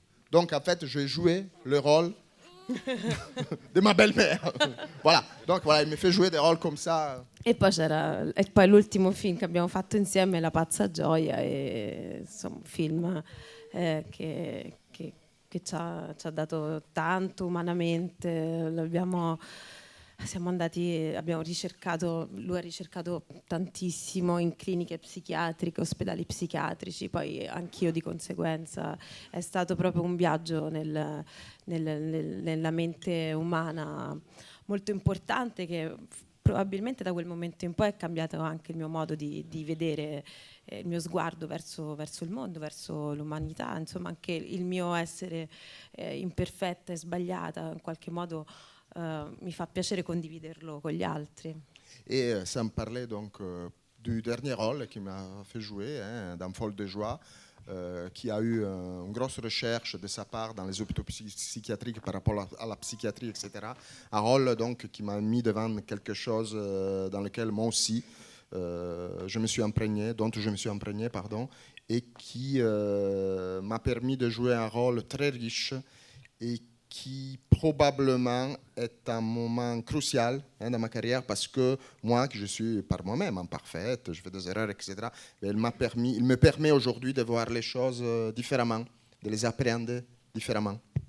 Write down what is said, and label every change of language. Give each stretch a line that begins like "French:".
French: Donc en fait, j'ai joué le rôle de ma belle-mère. Voilà, donc voilà, il mi fait jouer des rôles comme ça.
Italian: E poi l'ultimo film che abbiamo fatto insieme è La pazza gioia, e, insomma, un film che ci ha dato tanto umanamente. Abbiamo ricercato, lui ha ricercato tantissimo in cliniche psichiatriche, ospedali psichiatrici, poi anch'io di conseguenza. È stato proprio un viaggio nella mente umana molto importante, che probabilmente da quel momento in poi è cambiato anche il mio modo di vedere, il mio sguardo verso il mondo, verso l'umanità, insomma anche il mio essere imperfetta e sbagliata in qualche modo mi fa piacere condividerlo con gli altri.
French: Et ça me parlait donc du dernier rôle qui m'a fait jouer, dans Folle de joie, qui a eu une grosse recherche de sa part dans les hôpitaux psychiatriques par rapport à la psychiatrie, etc. Un rôle donc qui m'a mis devant quelque chose dans lequel moi aussi je me suis imprégné, et qui m'a permis de jouer un rôle très riche et qui probablement est un moment crucial dans ma carrière, parce que moi, que je suis par moi-même imparfaite, je fais des erreurs, etc., il me permet aujourd'hui de voir les choses différemment, de les appréhender différemment.